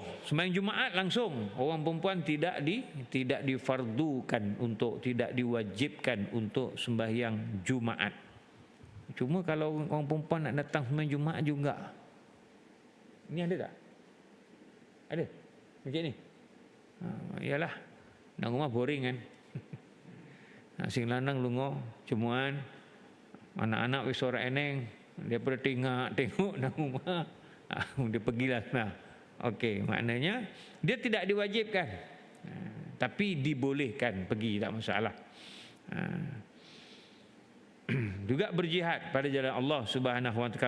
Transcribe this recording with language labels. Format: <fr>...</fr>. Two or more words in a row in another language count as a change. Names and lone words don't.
<ms>Sembahyang Jumaat langsung, orang perempuan tidak difardukan untuk, tidak diwajibkan untuk sembahyang Jumaat. Cuma kalau orang perempuan nak datang sembahyang Jumaat juga. Ini ada tak? Ada? Macam ni? Yalah, nak rumah boring kan.</ms> <jv>Sing lanang lungo, cemuan, anak-anak wis ora eneng,</jv> <ms>daripada tengok nak rumah, dia pergilah nah. Okey, maknanya dia tidak diwajibkan. Tapi dibolehkan pergi, tak masalah. Juga berjihad pada jalan Allah</ms> <ar>سبحانه وتعالى.</ar>